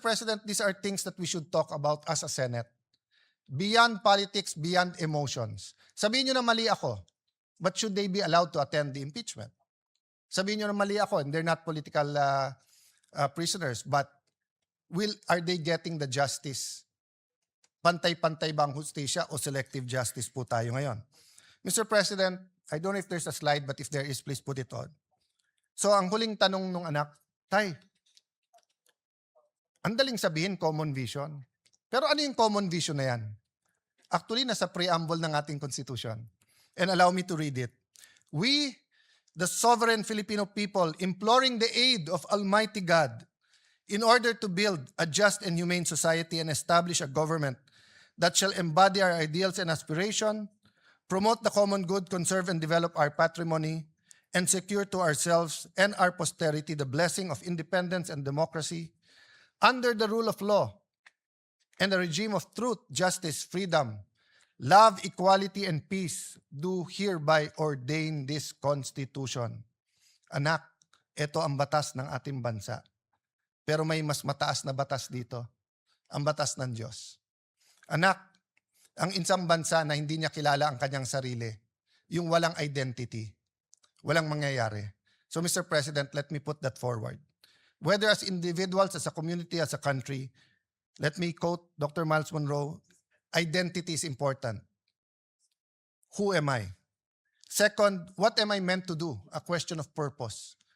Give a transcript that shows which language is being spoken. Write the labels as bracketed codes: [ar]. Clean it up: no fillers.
[en] President, these are things that we should talk about as a Senate. Beyond politics, beyond emotions. [tl] Sabihin nyo na mali ako, [en] but should they be allowed to attend the impeachment? [tl] Sabihin nyo na mali ako, [en] and they're not political prisoners, but are they getting the justice? [tl] Pantay-pantay ba ang hustisya o selective justice po tayo ngayon? [en] Mr. President, I don't know if there's a slide, but if there is, please put it on. [tl] So ang huling tanong nung anak, Tay, ang daling sabihin common vision. Pero ano yung common vision na yan? Actually, nasa preamble ng ating Constitution. [en] And allow me to read it. We, the sovereign Filipino people, imploring the aid of Almighty God in order to build a just and humane society and establish a government that shall embody our ideals and aspiration, promote the common good, conserve and develop our patrimony, and secure to ourselves and our posterity the blessing of independence and democracy, under the rule of law and a regime of truth, justice, freedom, love, equality, and peace, do hereby ordain this Constitution. [tl] Anak, ito ang batas ng ating bansa. Pero may mas mataas na batas dito, ang batas ng Diyos. Anak, ang isang bansa na hindi niya kilala ang kanyang sarili, yung walang identity, walang mangyayari. [en] So Mr. President, let me put that forward. Whether as individuals, as a community, as a country, let me quote Dr. Miles Monroe, identity is important. Who am I? Second, what am I meant to do? A question of purpose.